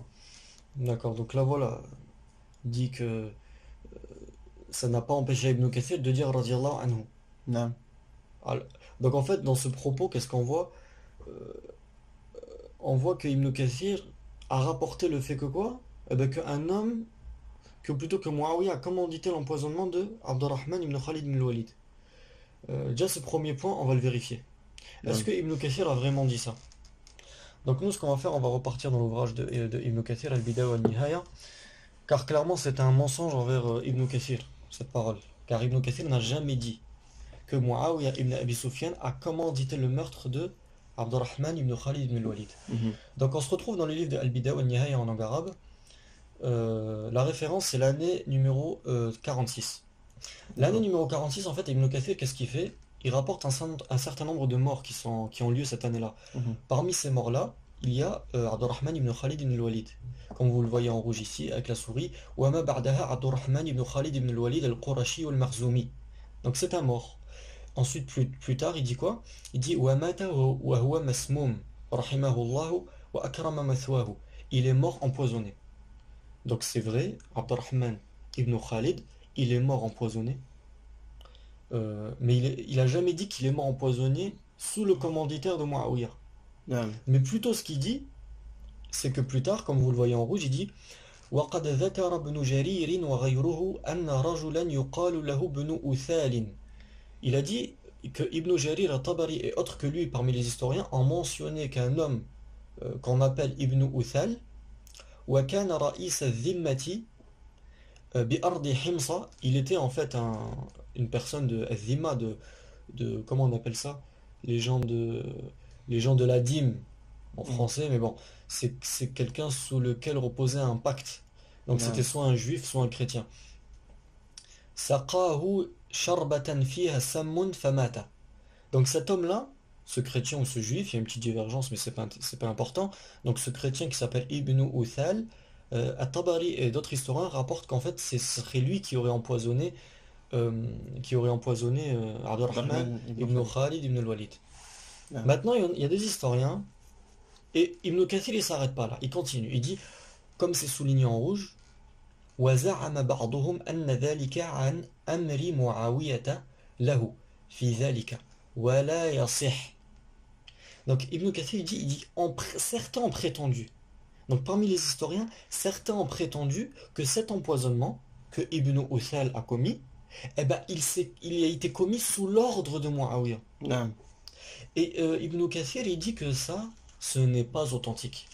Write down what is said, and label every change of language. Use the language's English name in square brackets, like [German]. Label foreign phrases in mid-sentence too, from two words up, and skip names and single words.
[French] D'accord, donc là voilà, il dit que ça n'a pas empêché Ibn Kathir de dire [Arabic] رضي الله عنه. [French] Non. Alors, donc en fait, dans ce propos, qu'est-ce qu'on voit? On voit que Ibn Kathir a rapporté le fait que quoi? Qu'un homme, plutôt que Muawiyah a commandité l'empoisonnement de Abdurrahman ibn Khalid ibn al-Walid. Déjà ce premier point, on va le vérifier. Est-ce que Ibn Kathir a vraiment dit ça? Donc nous, ce qu'on va faire, on va repartir dans l'ouvrage de Ibn Kathir, Al-Bidaya wa An-Nihaya, car clairement c'est un mensonge envers Ibn Kathir, cette parole. Car Ibn Kathir n'a jamais dit que Muawiyah ibn Abi Sufyan a commandité le meurtre de Abdurrahman ibn Khalid ibn al-Walid. Donc on se retrouve dans le livre de Al-Bidaya wa An-Nihaya en langue arabe. La référence c'est l'année numéro 46. L'année numéro 46, en fait, Ibn Kathir, qu'est-ce qu'il fait? Il rapporte un certain nombre de morts qui ont lieu cette année-là. Parmi ces morts-là, il y a Abdurrahman ibn Khalid ibn al-Walid. Comme vous le voyez en rouge ici, avec la souris. [Arabic] وما بعدها عبد الرحمن بن خالد بن الوليد القرشي المخزومي. [French] Donc c'est un mort. Ensuite, plus tard, il dit quoi? [Arabic] Il dit ومات وهو مسموم، رحمه الله وأكرم مثواه. [French] Il est mort empoisonné. Donc c'est vrai, Abdurrahman ibn Khalid, il est mort empoisonné, mais il a jamais dit qu'il est mort empoisonné sous le commanditaire de Muawiyah. Naam. Mais plutôt ce qu'il dit, c'est que plus tard, comme vous le voyez en rouge, il dit [Arabic] وقد ذكر ابن جرير وغيره أن رجلا يقال له بن أثال. [French] Il a dit que Ibn Jarir al-Tabari et autres que lui parmi les historiens ont mentionné qu'un homme qu'on appelle Ibn Uthal [Arabic] وكان رئيس الذمة بأرض حمص. [French] Il était en fait une personne de Zimma, comment on appelle ça, les gens de la dîme en français, mais bon, c'est quelqu'un sous lequel reposait un pacte. Donc c'était Naam. soit un juif, soit un chrétien. [Arabic] سقاه شربة فيها سم فمات. [French] Donc cet homme-là, ce chrétien ou ce juif, il y a une petite divergence, mais c'est pas important. Donc ce chrétien qui s'appelle Ibn Uthal, At-Tabari et d'autres historiens rapportent qu'en fait ce serait lui qui aurait empoisonné Abdurrahman Abdurrahman ibn ibn Khalid. Khalid ibn al-Walid. Naam. Maintenant, il y a des historiens, et Ibn Kathir il s'arrête pas là, il continue, il dit, comme c'est souligné en rouge, [Arabic] وزعم بعضهم أن ذلك عن أمر معاوية له في ذلك ولا يصح. [French] Donc Ibn Kathir il dit certains ont prétendu, donc parmi les historiens, certains ont prétendu que cet empoisonnement que Ibn Uthal a commis, eh ben, il a été commis sous l'ordre de Muawiyah. Naam. Et Ibn Kathir il dit que ça, ce n'est pas authentique.